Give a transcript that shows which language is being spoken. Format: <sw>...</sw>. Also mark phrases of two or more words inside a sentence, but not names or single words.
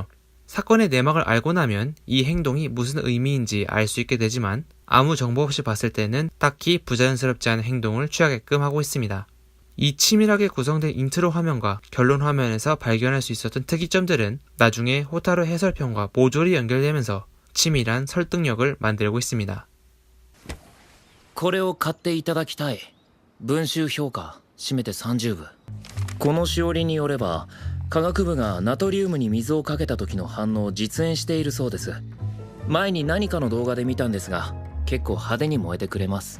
<ko>사건의 내막을 알고 나면 이 행동이 무슨 의미인지 알 수 있게 되지만, 아무 정보 없이 봤을 때는 딱히 부자연스럽지 않은 행동을 취하게끔 하고 있습니다. 이 치밀하게 구성된 인트로 화면과 결론 화면에서 발견할 수 있었던 특이점들은 나중에 호타로 해설편과 모조리 연결되면서 치밀한 설득력을 만들고 있습니다.</ko> <ja>これを買っていただきたい。文集評価締めて30部。このしおりによれば科学部がナトリウムに水をかけた時の反応を実演しているそうです。前に何かの動画で見たんですが、結構派手に燃えてくれます。</ja>